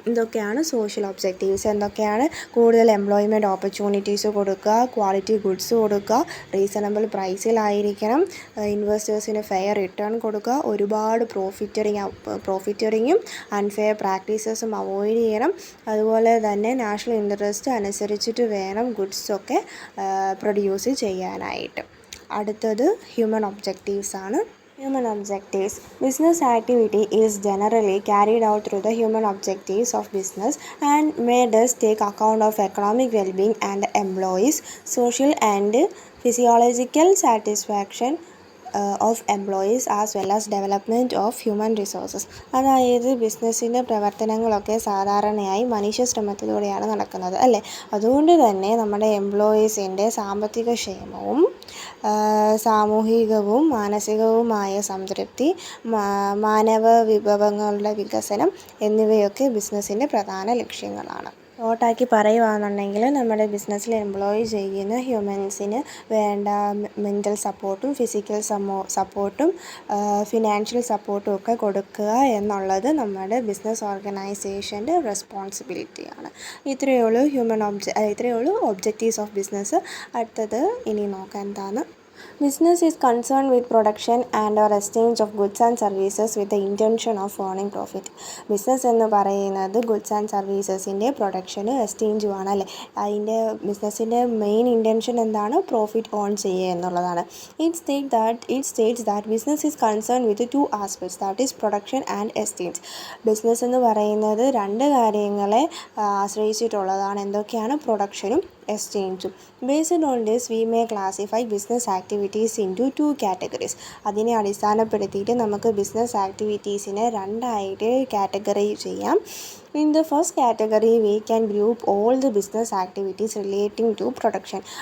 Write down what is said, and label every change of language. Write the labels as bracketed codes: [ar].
[ml] ഇതൊക്കെയാണ് social objectives. എന്തൊക്കെയാണ്? കൂടുതൽ എംപ്ലോയ്മെൻറ്റ് ഓപ്പർച്യൂണിറ്റീസ് കൊടുക്കുക, ക്വാളിറ്റി ഗുഡ്സ് കൊടുക്കുക, റീസണബിൾ പ്രൈസിലായിരിക്കണം, ഇൻവെസ്റ്റേഴ്സിന് ഫെയർ റിട്ടേൺ കൊടുക്കുക, ഒരുപാട് പ്രോഫിറ്ററിങ്ങും അൺഫെയർ പ്രാക്ടീസസും അവോയ്ഡ് ചെയ്യണം. അതുപോലെ തന്നെ നാഷണൽ ഇൻട്രസ്റ്റ് അനുസരിച്ചിട്ട് വേണം ഗുഡ്സൊക്കെ പ്രൊഡ്യൂസ് ചെയ്യാനായിട്ട്. അടുത്തത് ഹ്യൂമൻ ഒബ്ജക്റ്റീവ്സ് ആണ്. [en] Human objectives. Business activity is generally carried out through the human objectives of business and may thus take account of economic well-being and employees, social and physiological satisfaction of employees as well as development of human resources. [ml] അതായത് ബിസിനസ്സിൻ്റെ പ്രവർത്തനങ്ങളൊക്കെ സാധാരണയായി മനുഷ്യ ശ്രമത്തിലൂടെയാണ് നടക്കുന്നത്, അല്ലേ? അതുകൊണ്ട് തന്നെ നമ്മുടെ എംപ്ലോയീസിൻ്റെ സാമ്പത്തിക ക്ഷേമവും സാമൂഹികവും മാനസികവുമായ സംതൃപ്തി, മാനവ വിഭവങ്ങളുടെ വികസനം എന്നിവയൊക്കെ ബിസിനസ്സിൻ്റെ പ്രധാന ലക്ഷ്യങ്ങളാണ്. ഷോർട്ടാക്കി പറയുകയാണെന്നുണ്ടെങ്കിൽ നമ്മുടെ ബിസിനസ്സിൽ എംപ്ലോയ് ചെയ്യുന്ന ഹ്യൂമൻസിന് വേണ്ട മെൻ്റൽ സപ്പോർട്ടും ഫിസിക്കൽ സപ്പോർട്ടും ഫിനാൻഷ്യൽ സപ്പോർട്ടും ഒക്കെ കൊടുക്കുക എന്നുള്ളത് നമ്മുടെ ബിസിനസ് ഓർഗനൈസേഷൻ്റെ റെസ്പോൺസിബിലിറ്റിയാണ്. ഇത്രയേ ഉള്ളൂ ഒബ്ജക്റ്റീവ്സ് ഓഫ് ബിസിനസ്. അടുത്തത് ഇനി നോക്കാം എന്താണ്. [en] Business is concerned with production and/or exchange of goods and services with the intention of earning profit. [ml] Business എന്ന് പറയുന്നത് ഗുഡ്സ് ആൻഡ് സർവീസസിൻ്റെ പ്രൊഡക്ഷനും എക്സ്ചേഞ്ചുമാണ്, അല്ലേ? അതിൻ്റെ ബിസിനസ്സിൻ്റെ മെയിൻ ഇൻറ്റൻഷൻ എന്താണ്? പ്രോഫിറ്റ് ഏൺ ചെയ്യുക എന്നുള്ളതാണ്. [en] It states that business is concerned with two aspects, that is production and exchange. [ml] Business എന്ന് പറയുന്നത് രണ്ട് കാര്യങ്ങളെ ആശ്രയിച്ചിട്ടുള്ളതാണ്. എന്തൊക്കെയാണ്? പ്രൊഡക്ഷനും എക്സ്ചേഞ്ചും. [en] Based on this we may classify business activities into 2 categories. [ml] അതിനെ അടിസ്ഥാനപ്പെടുത്തിയിട്ട് നമുക്ക് ബിസിനസ് ആക്ടിവിറ്റീസിനെ രണ്ടായിട്ട് കാറ്റഗറി ചെയ്യാം. [en] In the first category we can group all the business activities relating to production.